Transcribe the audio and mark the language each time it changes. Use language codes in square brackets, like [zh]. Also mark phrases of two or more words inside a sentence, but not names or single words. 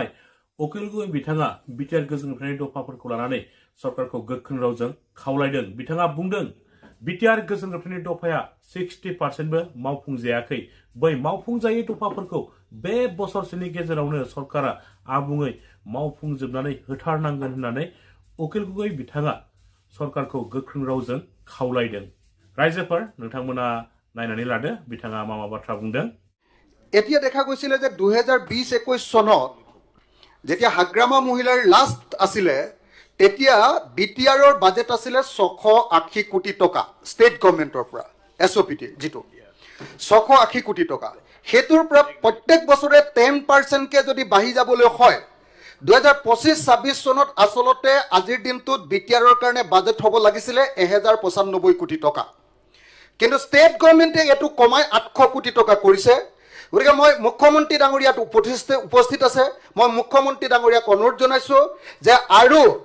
[brx] अकिल गगৈ बिथाङा बिटिआर गोजोन होबथानायनि दफाफोरखौ लानानै सरकारखौ गोख्रों रावजों खावलायदों बिथाङा बुंदों बिटिआर गोजोन होबथानायनि दफाया 60%बो मावफुंजायाखै बै मावफुंजायै दफाफोरखौ बे बोसोरसेनि गेजेरावनो सरकारा आबुङै मावफुंजोबनानै होथारनांगोन होननानै अकिल गगৈ बिथाङा सरकारखौ गोख्रों रावजों खावलायदों रायजोफोर नोंथांमोना नायनानै लादो बिथाङा मा बाथ्रा बुंदों [as] এতিয়া দেখা গৈছিল যে 2020-21 চনত যেতিয়া হাগ্ৰামা মহিলাৰ লাষ্ট আছিলে তেতিয়া বিটিআৰৰ বাজেট আছিলে 680 কোটি টকা [en] state government [as] পৰা এছঅপিটি যেটো 680 কোটি টকা হেতুৰ পৰা প্ৰত্যেক বছৰে 10% কে যদি বাঢ়ি যাবলৈ হয় 2025-26 চনত আসলতে আজিৰ দিনটোত বিটিআৰৰ কাৰণে বাজেট হ'ব লাগিছিলে 1095 কোটি টকা কিন্তু [en] state government [as] এটো কমাই 800 কোটি টকা কৰিছে গতিকে মই মুখ্যমন্ত্ৰী ডাঙৰীয়াত উপস্থিত আছে মই মুখ্যমন্ত্ৰী ডাঙৰীয়াক অনুৰোধ জনাইছো যে আৰু